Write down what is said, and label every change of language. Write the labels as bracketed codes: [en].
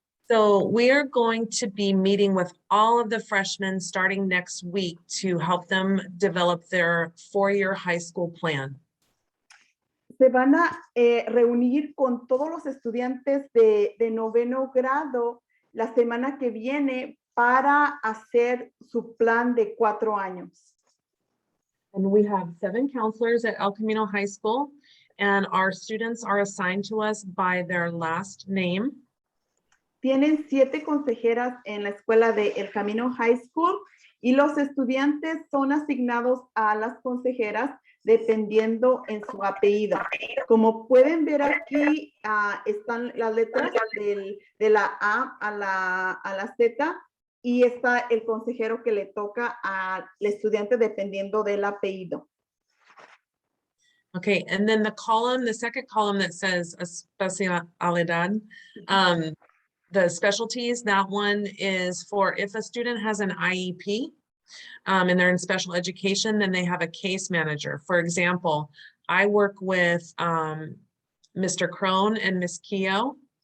[en] So we are going to be meeting with all of the freshmen starting next week to help them develop their four-year high school plan. [es] Se van a reunir con todos los estudiantes de noveno grado la semana que viene para hacer su plan de 4 años. [en] And we have 7 counselors at El Camino High School, and our students are assigned to us by their last name. [es] Tienen 7 consejeras en la escuela de El Camino High School y los estudiantes son asignados a las consejeras dependiendo en su apellido. Como pueden ver aquí, están las letras de la A a la Z y está el consejero que le toca al estudiante dependiendo del apellido. [en] Okay, and then the second column that says especialidad, the specialties, that one is for if a student has an IEP and they're in special education, then they have a case manager. For example, I work with Mr. Crone and Ms. Keogh.